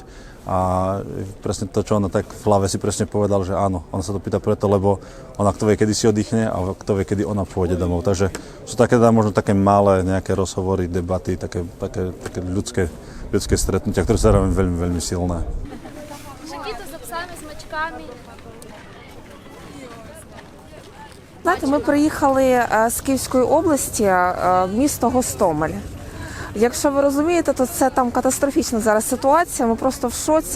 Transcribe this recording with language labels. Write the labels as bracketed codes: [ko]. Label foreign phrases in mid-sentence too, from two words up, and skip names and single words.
[sk] A presne to, čo ona tak v hlave si presne povedal, že áno, ona sa to pýta preto, lebo ona kto vie, kedy si oddychne a kto vie, kedy ona pôjde domov. Takže sú také možno také malé nejaké rozhovory, debaty, také ľudské stretnutia, ktoré sú zároveň veľmi, veľmi silné. [uk] Шакіти за псами, з мачками. Знаєте, ми приїхали з Київської області в місто Гостомель. Якщо ви розумієте, то це там катастрофічна зараз ситуація. Ми просто в шоці.